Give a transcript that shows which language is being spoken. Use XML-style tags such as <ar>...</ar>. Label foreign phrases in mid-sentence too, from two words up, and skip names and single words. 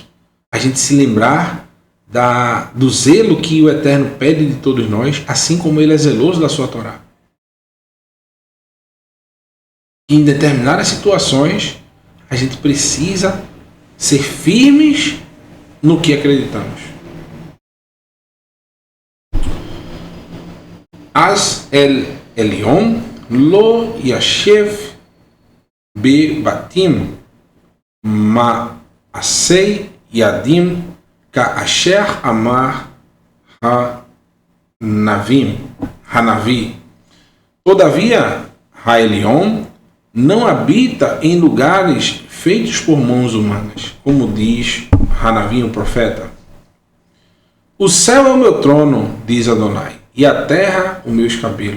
<pt>A gente se lembrar do zelo que o Eterno pede de todos nós, assim como Ele é zeloso da sua Torá. E em determinadas situações, a gente precisa ser firmes no que acreditamos.</pt> <he>אך אל עליון לא ישב בבתים מעשי ידים כאשר אמר הנביא.</he> <pt>Todavia, Elion não habita em lugares feitos por mãos humanas, como diz Hanavi, o profeta. O céu é o meu trono, diz Adonai, e a terra o meu escabelo.</pt>